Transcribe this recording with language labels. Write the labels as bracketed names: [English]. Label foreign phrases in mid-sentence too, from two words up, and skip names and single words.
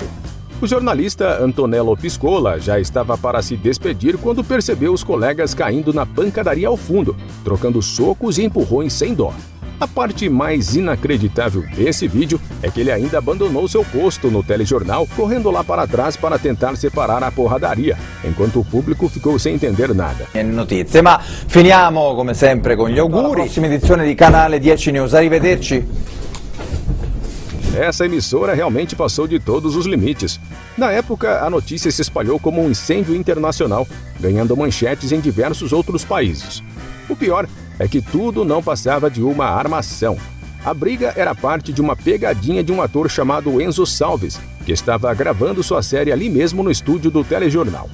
[Portuguese] O jornalista Antonello Piscola já estava para se despedir quando percebeu os colegas caindo na pancadaria ao fundo, trocando socos e empurrões sem dó. A parte mais inacreditável desse vídeo é que ele ainda abandonou seu posto no telejornal, correndo lá para trás para tentar separar a porradaria, enquanto o público ficou sem entender nada. [Italian] Notizie, ma finiamo come sempre con gli auguri. Prossima edizione di Canale 10 News, arrivederci. [Portuguese] Essa emissora realmente passou de todos os limites. Na época, a notícia se espalhou como um incêndio internacional, ganhando manchetes em diversos outros países. O pior é que tudo não passava de uma armação. A briga era parte de uma pegadinha de um ator chamado Enzo Salves, que estava gravando sua série ali mesmo no estúdio do telejornal.